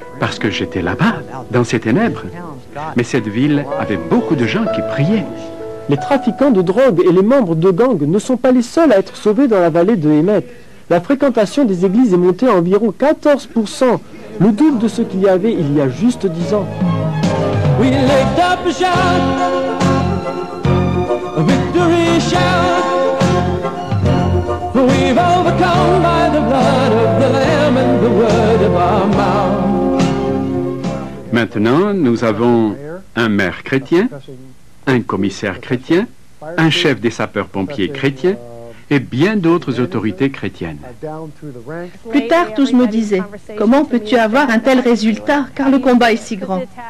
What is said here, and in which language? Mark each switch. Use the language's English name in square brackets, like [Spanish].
[French] Parce que j'étais là-bas, dans ces ténèbres. Mais cette ville avait beaucoup de gens qui priaient. Les trafiquants de drogue et les membres de gangs ne sont pas les seuls à être sauvés dans la vallée de Hemet. La fréquentation des églises est montée à environ 14%, le double de ce qu'il y avait il y a juste 10 ans. [English] We lift up a shout, a victory shout. We've overcome by the blood of the Lamb and the word of our mouth. [French] Maintenant, nous avons un maire chrétien, un commissaire chrétien, un chef des sapeurs-pompiers chrétiens et bien d'autres autorités chrétiennes. Plus tard, tous me disaient, comment peux-tu avoir un tel résultat, car le combat est si grand.